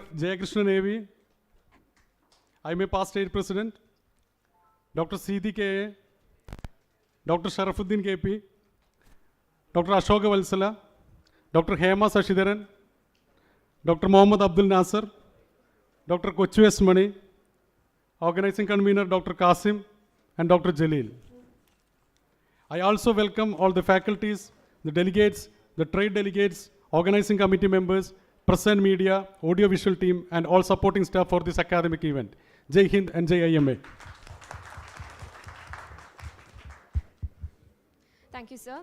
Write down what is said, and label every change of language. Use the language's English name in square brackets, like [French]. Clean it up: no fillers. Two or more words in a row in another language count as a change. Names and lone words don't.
[English] Jayakrishnan A.V., IMA Past State President, Dr. Sethi K.A., Dr. Sharafuddin K.P., Dr. Ashoka Valsala, Dr. Hema Sashidharan, Dr. Mohammad Abdul Nasser, Dr. Kochu S. Mani, Organizing Convener Dr. Qasim, and Dr. Jalil. I also welcome all the faculties, the delegates, the trade delegates, organizing committee members, press and media, audio-visual team, and all supporting staff for this academic event. [Hindi] जय हिंद [English] and Jai IMA. Thank you, sir.